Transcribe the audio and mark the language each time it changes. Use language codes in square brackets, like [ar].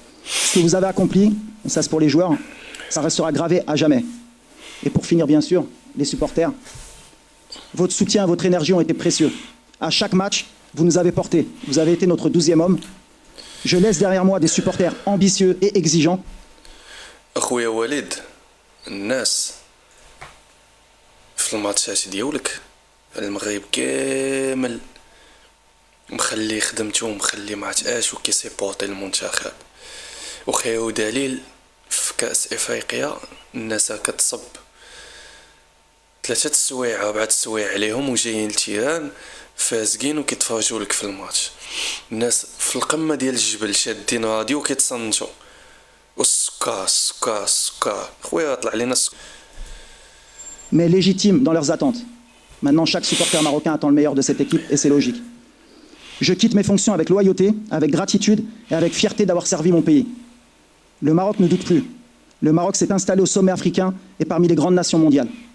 [fr] Ce que vous avez accompli, et ça c'est pour les joueurs, ça restera gravé à jamais. Et pour finir, bien sûr, les supporters, votre soutien, votre énergie ont été précieux. À chaque match, vous nous avez portés. Vous avez été notre 12e homme. Je laisse derrière moi des supporters ambitieux et exigeants. [ar] أخويا وليد، الناس في الماتشات ديالك المغرب كامل مخلي خدمته ومخلي ما عرفت اش وكيسيبورتي المنتخب، وخيو دليل في كأس افريقيا الناس كتصب 3 السوايع 4 السوايع عليهم وجايين لتيران فازقين وكيتفرجوا لك في الماتش. الناس في القمه ديال الجبل شادين راديو وكيتصنتوا والسكر السكر السكر خويا طلع لينا السكر. [fr] Mais légitimes dans leurs attentes. Maintenant, chaque supporter marocain attend le meilleur de cette équipe et c'est logique. Je quitte mes fonctions avec loyauté, avec gratitude et avec fierté d'avoir servi mon pays. Le Maroc ne doute plus. Le Maroc s'est installé au sommet africain et parmi les grandes nations mondiales.